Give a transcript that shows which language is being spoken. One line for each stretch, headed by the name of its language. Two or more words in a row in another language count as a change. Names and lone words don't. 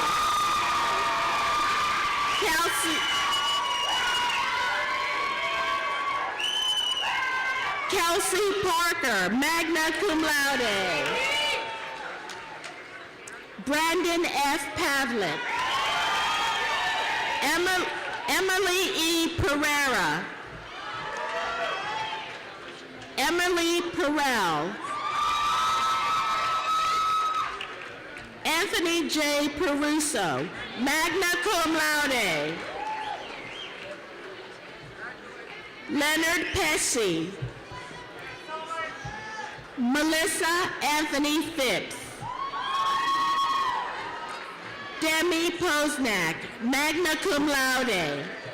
English: Kelsey Parker,
Latin: magna cum laude.
English: Brandon F. Pavlik. Emily E. Pereira. Emily Perel. Anthony J. Peruso,
Latin: magna cum laude.
English: Leonard Pesci. Melissa Anthony Phipps. Demi Posnack,
Latin: magna cum laude.